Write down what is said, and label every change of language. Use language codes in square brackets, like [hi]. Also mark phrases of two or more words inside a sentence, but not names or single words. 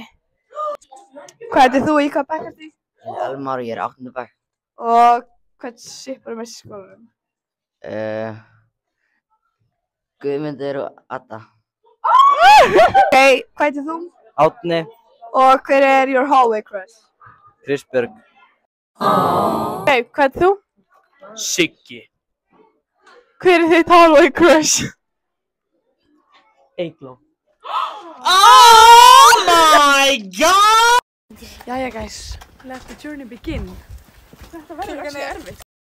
[is] Hvað heitir þú í hvað bekk ertu í? Ég heiti Elmar og ég er 8. bekk. Og hvern shippar mest í skólanum? Guðmundur og Adda. Ok, hvað heitir þú? Átni. Og hver er [en] your hallway crush? [is] Kristbjörg. Ok, hvað heitir þú? Siggi. Hver er þitt [en] hallway crush? [is] Eygló. [en] Oh my god! Jæja guys, let the journey begin. [is] Þetta verður ekki erfitt.